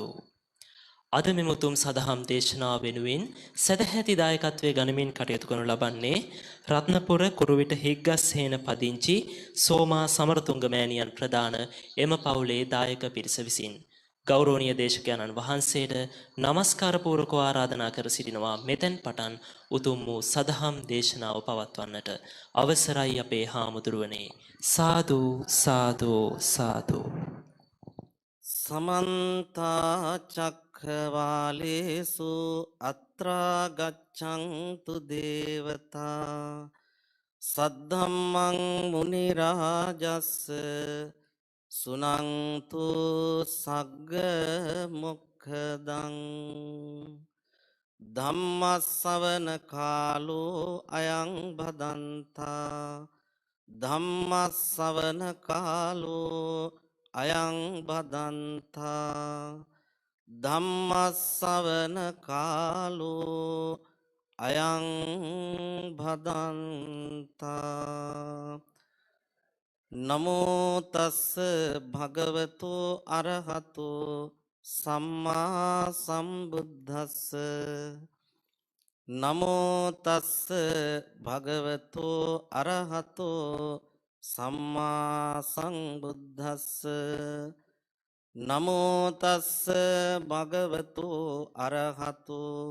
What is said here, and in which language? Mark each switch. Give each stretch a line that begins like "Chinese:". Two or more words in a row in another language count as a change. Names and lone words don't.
Sinhala: අද මෙම උතුම් සදහම් දේශනාව වෙනුවෙන් සදැහැති දායකත්වයේ ගනිමින් කටයුතු කරනු ලබන්නේ රත්නපුර කුරුවිට හිග්ගස්හේන පදිංචි සෝමා සමරතුංග මෑණියන් ප්‍රදාන එම පවුලේ දායක පිරිස විසින් ගෞරවනීය දේශකයන්න් වහන්සේට নমස්කාර පූර්වකව ආරාධනා කර සිටිනවා මෙතෙන් පටන් උතුම් වූ සදහම් දේශනාව පවත්වන්නට අවසරයි අපේ හාමුදුරුවනේ. සාදු සාදු සාදු.
Pali: समन्ता चक्रवालेषु अत्रा गच्छन्तु देवता सद्धम्मं मुनिराजस् सुनन्तु सग्ग मुक्खदं धम्मස්සවන කාලෝ අයං භදන්තා ධම්මස්සවන කාලෝ අයං භදන්තා ධම්මස්සවන කාලෝ අයං භදන්තා නමෝ තස්ස භගවතු අරහතු සම්මා සම්බුද්දස්ස නමෝ තස්ස භගවතු අරහතු සම්මා සංබුද්දස්ස නමෝ තස්ස භගවතු අරහතු